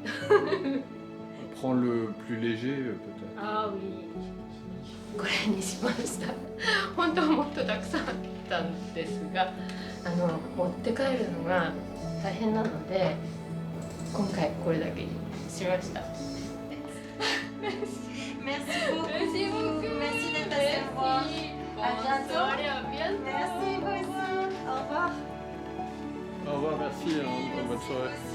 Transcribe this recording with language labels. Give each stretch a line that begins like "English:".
French: On prend le plus léger, peut-être. Ah oui.
Japanese: これにしました。本当はもっとたくさんあったんですが、持って帰るのが大変なので、今回これだけにしました。
French: Merci beaucoup. Merci beaucoup. Merci d'être passé me voir. À bientôt. À bientôt. Merci, vous aussi. Au revoir. Au revoir, merci, hein, bonne soirée.